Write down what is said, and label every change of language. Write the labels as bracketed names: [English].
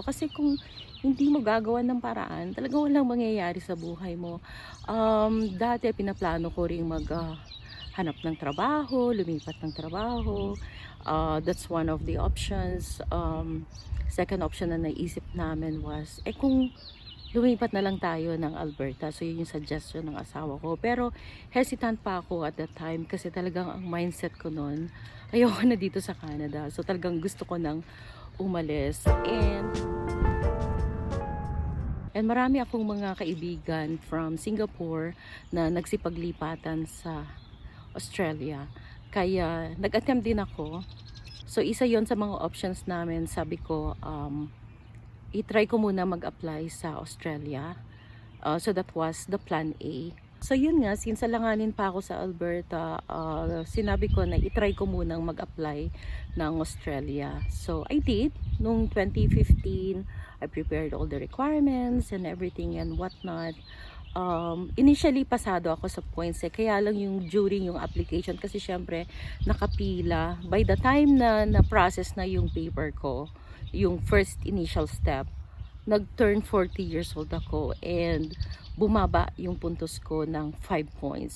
[Filipino] Kasi kung hindi mo gagawa ng paraan, talagang walang mangyayari sa buhay mo. Dati pinaplano ko rin hanap ng trabaho, lumipat ng trabaho. [English] That's one of the options. [Filipino] Second option na naisip namin was, kung lumipat na lang tayo ng Alberta. So yun yung suggestion ng asawa ko. Pero hesitant pa ako at that time kasi talagang ang mindset ko noon, ayoko na dito sa Canada. So talagang gusto ko nang umalis. And marami akong mga kaibigan from Singapore na nagsipaglipatan sa Australia. Kaya nag-attempt din ako. So isa yon sa mga options namin. Sabi ko, i-try ko muna mag-apply sa Australia. [English] So that was the plan A. [Filipino] So yun nga, since alanganin pa ako sa Alberta, sinabi ko na i-try ko munang mag-apply ng Australia. [English] So I did. [Filipino] Noong 2015, [English] I prepared all the requirements and everything and whatnot. [Filipino] Initially pasado ako sa points kaya lang yung during yung application kasi syempre nakapila. By the time na na-process na yung paper ko, yung first initial step, nag-turn 40 years old ako and bumaba yung puntos ko ng 5 points.